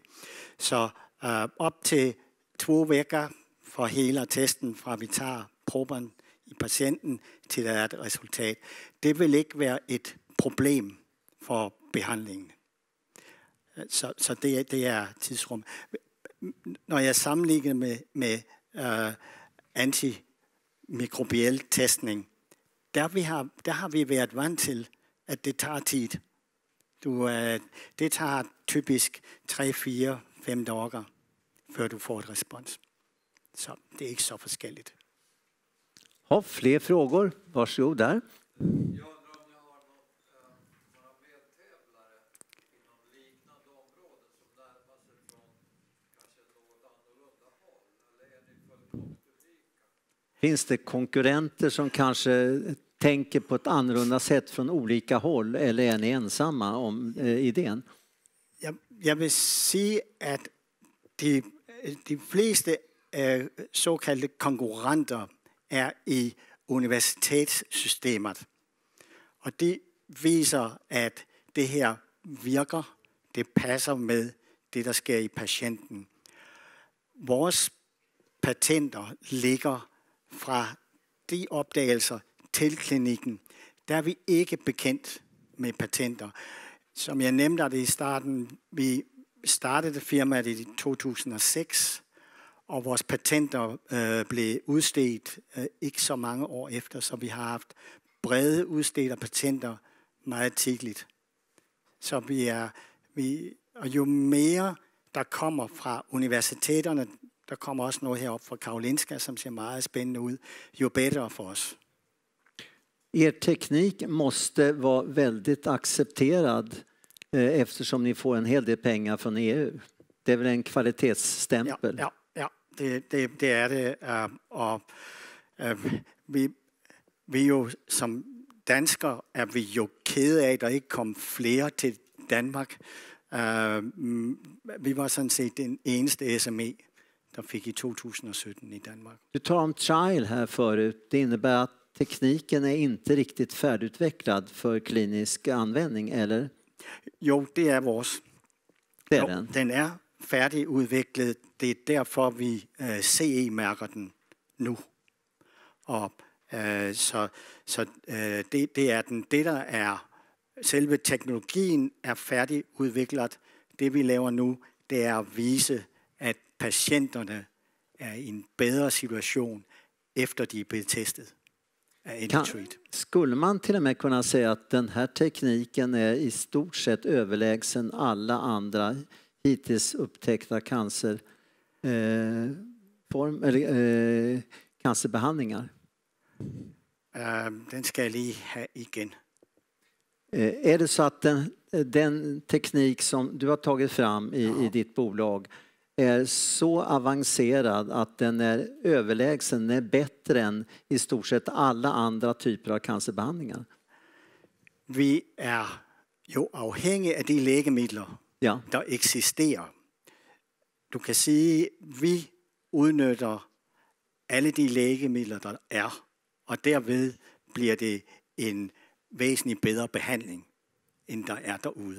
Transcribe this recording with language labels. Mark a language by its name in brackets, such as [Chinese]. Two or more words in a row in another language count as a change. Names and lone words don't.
[Swedish] Så upp till 2 veckor för hela testen, från vi tar proben i patienten till det är ett resultat. Det vill inte vara ett problem för behandlingen. Så det är tidsrum. När jag [Danish] sammenligner med antimikrobiell testning, der har vi været vant til, at det tager tid. Det tager typisk 3, 4, 5 dagar før du får et respons. [Swedish] Så det är inte så forskelligt. Ja, fler frågor. Varsågod där. Finns det konkurrenter som kanske tänker på ett annorlunda sätt från olika håll eller är ni ensamma om idén? Jag vill säga att de flesta så kallade konkurrenter är i universitetssystemet. Och det visar att det här virker, det passar med [Danish] det der sker i patienten. Vores patenter ligger fra de opdagelser til klinikken. Der er vi ikke bekendt med patenter. Som jeg nævnte det i starten, vi startede firmaet i 2006, og vores patenter blev udstedt ikke så mange år efter, så vi har haft brede udstedte patenter meget tidligt. Så og jo mere der kommer fra universiteterne, der kommer også noget herop fra Karolinska som ser meget spændende ud, jo bedre for os. [Swedish] Er teknik måste vara väldigt accepterad eftersom ni får en hel del pengar från EU. Det är väl en kvalitetsstämpel? [Danish] Ja, det er det. Og vi jo som danskere er vi jo kede af, at der ikke kom flere til Danmark. Vi var sådan set den eneste SME, der fik i 2017 i Danmark. [Swedish] Du tar om trial här förut. Det innebär att tekniken är inte riktigt färdigutvecklad för klinisk användning, eller? [Danish] Jo, det er vores. Det er den. Den er færdigudviklet. Det er derfor, vi CE-mærker den nu. Og det er den. Det, der er selve teknologien, er færdigudviklet. Det, vi laver nu, det er at vise, at patienterne er i en bedre situation, efter de er blevet testet. [Swedish] Skulle man till och med kunna säga att den här tekniken är i stort sett överlägsen alla andra hittills upptäckta cancerbehandlingar? [Danish] Den ska jag lige ha igen. [Swedish] Är det så att den teknik som du har tagit fram i ditt bolag är så avancerad att den är överlägsen, är bättre än i stort sett alla andra typer av cancerbehandlingar? [Danish] Vi är jo afhængige af de lægemidler, der eksisterer. Du kan sige, vi udnytter alle de lægemidler, der er, og derved bliver det en væsentlig bedre behandling, end der er derude.